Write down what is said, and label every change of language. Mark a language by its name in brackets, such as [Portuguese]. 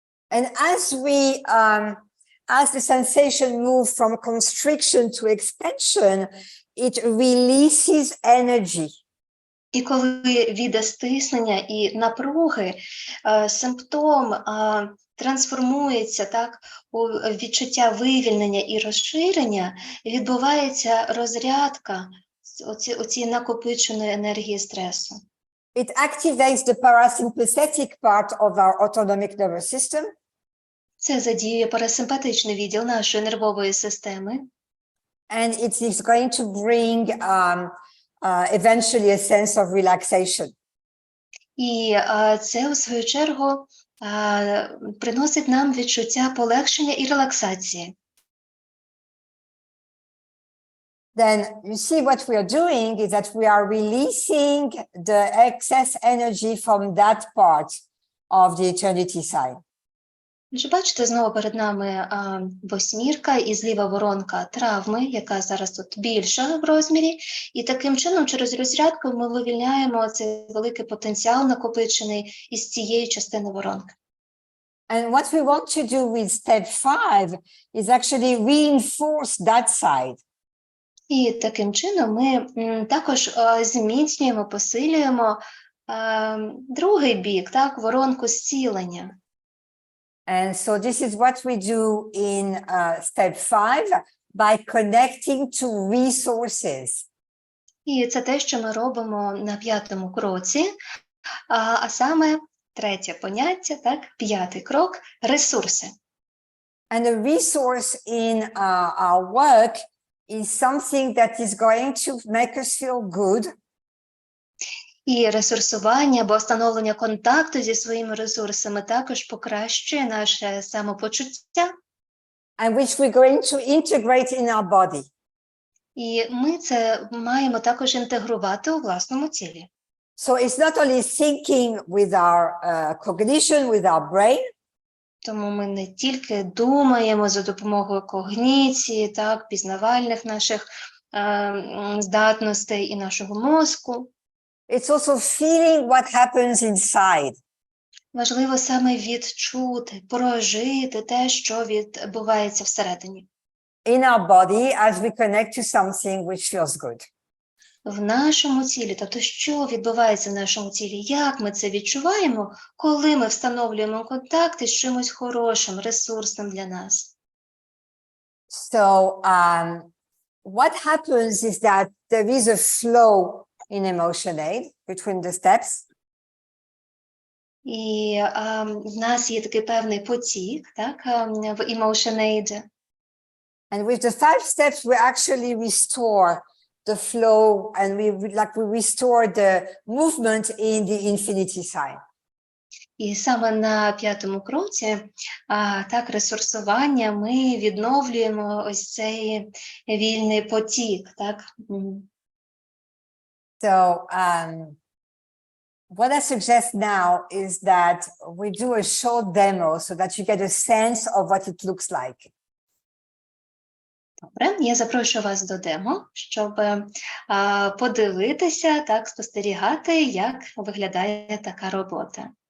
[English] And as the sensation moves from constriction to expansion, it releases energy. [Ukrainian] І коли від стиснення і напруги симптом трансформується так, у відчуття вивільнення і розширення, відбувається розрядка оцієї накопиченої енергії стресу. [English] It activates the parasympathetic part of our autonomic nervous system. [Ukrainian] Це задіює парасимпатичний відділ нашої нервової системи. [English] And it is going to bring eventually a sense of relaxation. [Ukrainian] І це, у свою чергу, приносить нам відчуття полегшення і релаксації. [English] Then you see what we are doing is that we are releasing the excess energy from that part of the eternity side. [Ukrainian] Вже бачите, знову перед нами восьмірка і зліва воронка травми, яка зараз тут більша в розмірі. І таким чином, через розрядку ми вивільняємо цей великий потенціал накопичений із цієї частини воронки. [English] And what we want to do with step 5 is actually reinforce that side. [Ukrainian] І таким чином ми також зміцнюємо, посилюємо другий бік, так, воронку зцілення. [English] And so this is what we do in step 5 by connecting to resources. [Ukrainian] І це те, що ми робимо на п'ятому кроці. А саме третє поняття, так, п'ятий крок – ресурси. [English] And a resource in our work is something that is going to make us feel good. [Ukrainian] І ресурсування або встановлення контакту зі своїми ресурсами також покращує наше самопочуття. [English] And which we're going to integrate in our body. [Ukrainian] І ми це маємо також інтегрувати у власному тілі. [English] So it's not only thinking with our cognition, with our brain, [Ukrainian] Тому ми не тільки думаємо за допомогою когніції, так, пізнавальних наших здатностей і нашого мозку. [English] it's also feeling what happens inside. [Ukrainian] Важливо саме відчути, прожити те, що відбувається всередині. [English] In our body as we connect to something which feels good. [Ukrainian] В нашому тілі, тобто що відбувається в нашому тілі, як ми це відчуваємо, коли ми встановлюємо контакти з чимось хорошим, ресурсним для нас. [English] So what happens is that there is a flow in EmotionAid between the steps. [Ukrainian] І в нас є такий певний потік, так, в EmotionAid. [English] And with the 5 steps, we actually restore the flow and we restore the movement in the infinity sign. [Ukrainian] І саме на п'ятому кроці, так, ресурсування, ми відновлюємо ось цей вільний потік, так. [English] So what I suggest now is that we do a short demo so that you get a sense of what it looks like. [Ukrainian] Добре, я запрошую вас до демо, щоб подивитися, так, спостерігати, як виглядає така робота.